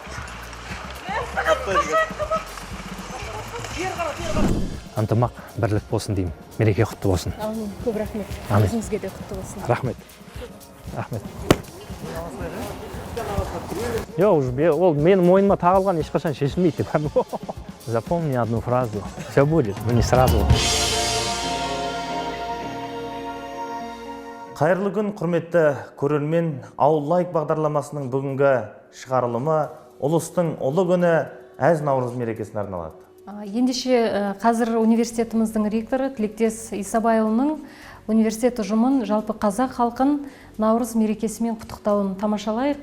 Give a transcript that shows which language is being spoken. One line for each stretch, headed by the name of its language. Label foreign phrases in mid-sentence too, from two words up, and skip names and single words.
Kazakh: Ынтымақ, бірлік болсын деймін. Мереке құтты болсын. Көп рахмет. Өзіңізге де құтты болсын. Рахмет. Ол менің мойныма тағылған ешқашан шешілмейді.
Russian: Запомни одну фразу. Все будет, но не сразу.
Kazakh: Қайырлы күн, құрметті көрермен. Ауыл лайық бағдарламасының бүгінгі шығарылымы ұлыстың ұлы күні әз Наурыз мерекесіне арналады. Ендеше қазір университетіміздің ректоры Тілектес Исабайұлының университет ұжымын жалпы қазақ халқын Наурыз мерекесімен құттықтауын тамашалайық.